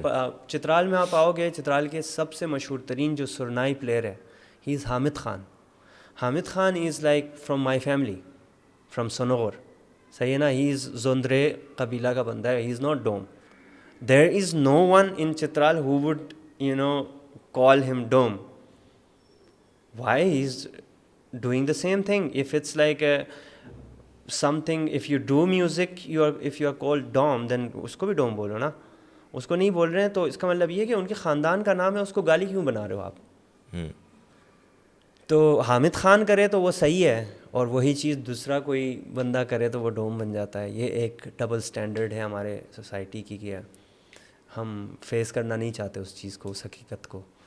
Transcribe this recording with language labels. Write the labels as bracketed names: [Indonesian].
[Urdu] اب چترال میں آپ آؤ گے, چترال کے سب سے مشہور ترین جو سرنائی پلیئر ہے ہی از Hamid Khan. [English] Hamid Khan is like from my family, from سنور, [Urdu] صحیح ہے نا. [English] he is زوندرے [Urdu] قبیلہ کا بندہ ہے, [English] He is not Dom. There is no one in Chitral who would call him dome. Why? He's doing the same thing. If it's like something, if you do music, if you are called dom, then [Urdu] اس کو بھی ڈوم بولو نا. اس کو نہیں بول رہے ہیں تو اس کا مطلب یہ ہے کہ ان کے خاندان کا نام ہے, اس کو گالی کیوں بنا رہے ہو آپ؟ تو حامد خان کرے تو وہ صحیح ہے, اور وہی چیز دوسرا کوئی بندہ کرے تو وہ ڈوم بن جاتا ہے. یہ ایک ڈبل سٹینڈرڈ ہے ہمارے سوسائٹی کی کہ ہم فیس کرنا نہیں چاہتے اس چیز کو, اس حقیقت کو.